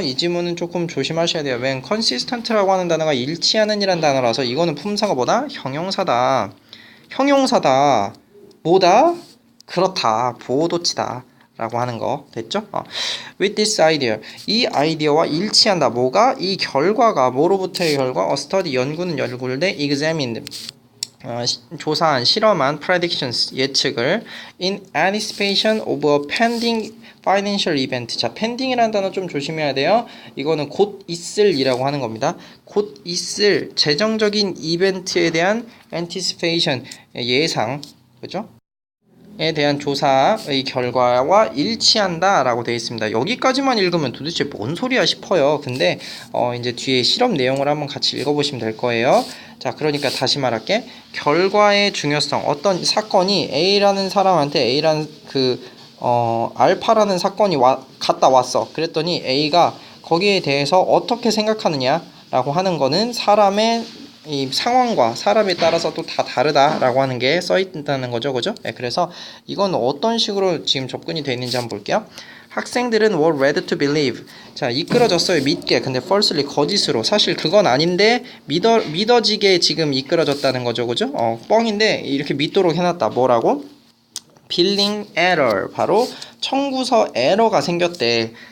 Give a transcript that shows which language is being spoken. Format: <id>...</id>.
<ko>이 지문은 조금 조심하셔야 돼요.</ko> <en>when consistent</en> <ko>라고 하는 단어가 일치하는 이란 단어라서 이거는 품사가 뭐다? 형용사다. 형용사다. 뭐다? 그렇다. 보호도치다. 라고 하는 거 됐죠?</ko> <en>With this idea,</en> <ko>이 아이디어와 일치한다. 뭐가? 이 결과가 뭐로부터의 결과?</ko> <en>A study,</en> <ko>연구는 연구를 돼</ko> <en>examined,</en> <ko>조사한, 실험한</ko> <en>predictions,</en> <ko>예측을</ko> <en>in anticipation of a pending financial event.</en> <ko>자, pending이라는 단어 좀 조심해야 돼요. 이거는 곧 있을이라고 하는 겁니다. 곧 있을 재정적인 이벤트에 대한 anticipation, 예상, 그죠? 에 대한 조사의 결과와 일치한다 라고 되어 있습니다. 여기까지만 읽으면 도대체 뭔 소리야 싶어요. 근데 이제 뒤에 실험 내용을 한번 같이 읽어보시면 될 거예요. 자, 그러니까 다시 말할게. 결과의 중요성, 어떤 사건이 A라는 사람한테 A라는 알파라는 사건이 갔다 왔어. 그랬더니 A가 거기에 대해서 어떻게 생각하느냐 라고 하는 거는 사람의 이 상황과 사람에 따라서 또 다 다르다라고 하는 게 써있다는 거죠, 그죠? 네, 그래서 이건 어떤 식으로 지금 접근이 되어 있는지 한번 볼게요. 학생들은</ko> <en>were led to believe.</en> <ko>자, 이끌어졌어요, 믿게. 근데 falsely, 거짓으로. 사실 그건 아닌데 믿어지게 지금 이끌어졌다는 거죠, 그죠? 뻥인데 이렇게 믿도록 해놨다. 뭐라고?</ko> <en>billing error.</en> <ko>바로 청구서 에러가 생겼대.</ko>